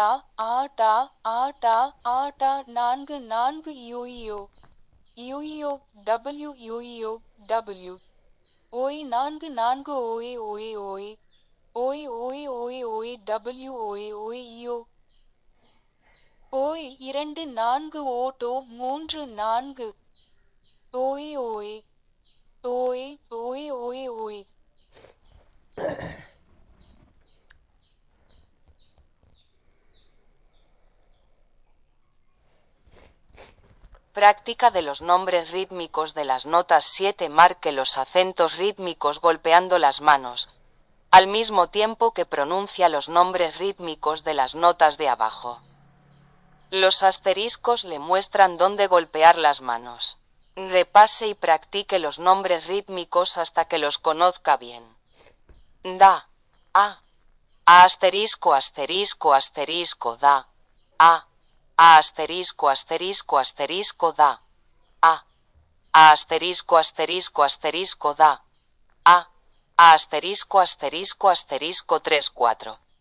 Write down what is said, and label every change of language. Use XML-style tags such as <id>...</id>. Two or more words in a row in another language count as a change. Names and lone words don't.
<es>ஆ டா ஆ டா ஆ டா 4 4 யோயோ யோயோ டபிள்யூ யோயோ டபிள்யூ ஓய் 4 4 ஓய் ஓய் ஓய் ஓய் ஓய் ஓய் ஓய் டபிள்யூ ஓய் ஓய் யோ ஓய் 2 4 ஓட்டோ 3 4 ஓய் ஓய் ஓய் ஓய் ஓய் ஓய். Práctica de los nombres rítmicos de las notas 7. Marque los acentos rítmicos golpeando las manos, al mismo tiempo que pronuncia los nombres rítmicos de las notas de abajo. Los asteriscos le muestran dónde golpear las manos. Repase y practique los nombres rítmicos hasta que los conozca bien. Da, a asterisco asterisco asterisco da, a asterisco asterisco asterisco da, a asterisco asterisco asterisco da, a asterisco asterisco asterisco 3 4.</es>